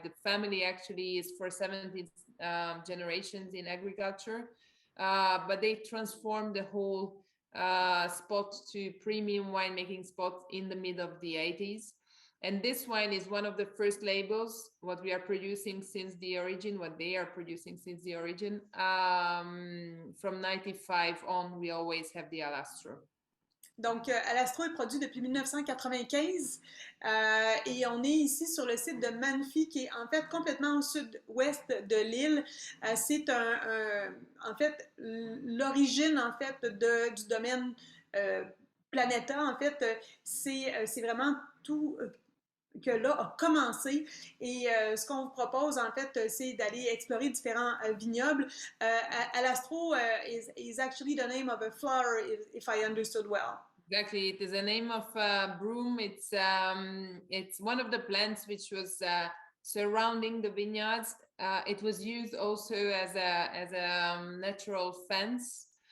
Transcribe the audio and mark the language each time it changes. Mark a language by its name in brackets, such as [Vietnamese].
[English] The family actually is for 17 generations in agriculture, but they transformed the whole spot to premium winemaking spot in the mid of the 80s. And this wine is one of the first labels, what we are producing since the origin, what they are producing since the origin. From 95 on, we always have the Alastro. [French] Donc, Alastro est produit depuis 1995 et on est ici sur le site de Menfi, qui est en fait complètement au sud-ouest de l'île. C'est en fait l'origine en fait du domaine Planeta. En fait, c'est vraiment tout que là a commencé et ce qu'on vous propose en fait c'est d'aller explorer différents vignobles. [English] Alastro is actually the name of a flower, if I understood well. Exactly, it is a name of broom. It's one of the plants which was surrounding the vineyards. It was used also as a natural fence.